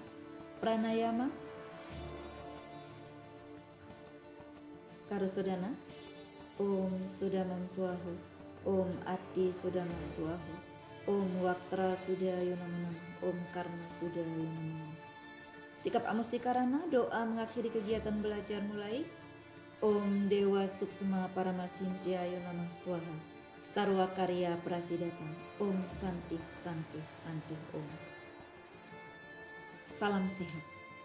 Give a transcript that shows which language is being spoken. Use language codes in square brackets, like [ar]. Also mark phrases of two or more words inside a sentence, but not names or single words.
[sa] Pranayama Karusodana. Om Sudamam Swahu. Om Adi Sudamam Swahu. Om Waktra Sudayunam. Om Karna Sudayunam. [id] Sikap Amustikarana, doa mengakhiri kegiatan belajar mulai. [sa] Om Dewa Suksma Paramasintya Yunama Swaha. Sarwa Karya Prasidatam. Om Santi Santi Santi Om. [id] Salam sehat.